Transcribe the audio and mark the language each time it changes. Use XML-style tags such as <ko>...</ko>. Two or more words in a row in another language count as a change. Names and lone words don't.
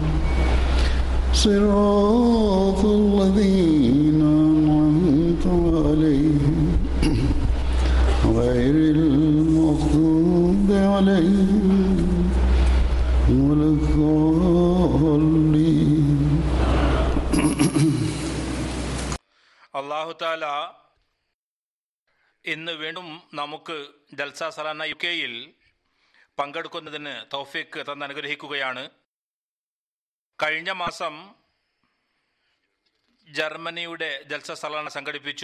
<ar>صراط الذين أنعمت عليهم غير المغضوب عليهم ولا الضالين. الله تعالى</ar> <ml>ഇന്ന് വീണ്ടും നമുക്ക് ജൽസ സലാന യുകെയിൽ പങ്കെടുക്കുന്നതിന് തൗഫീഖ് തന്ന് അനുഗ്രഹിക്കുകയാണ്. കഴിഞ്ഞ മാസം ജർമ്മനിയുടെ ജൽസ സലാന സംഘടിപ്പിച്ചു.</ml>